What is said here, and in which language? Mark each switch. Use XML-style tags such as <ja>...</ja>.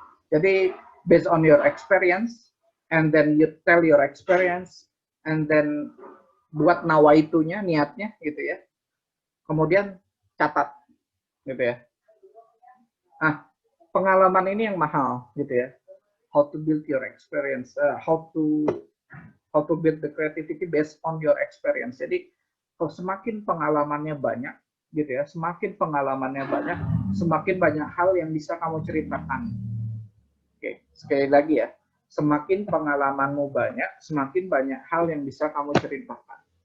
<en>Jadi, based on your experience, and then you tell your experience, and then</en> <id>buat nawaitunya, niatnya gitu ya. Kemudian catat gitu ya. Nah, pengalaman ini yang mahal gitu ya.</id> <en>How to build your experience, how to build the creativity based on your experience.</en> <id>Jadi, kalau semakin pengalamannya banyak gitu ya, semakin pengalamannya banyak, semakin banyak hal yang bisa kamu ceritakan. Oke, sekali lagi ya, semakin pengalamanmu banyak, semakin banyak hal yang bisa kamu ceritakan.</id>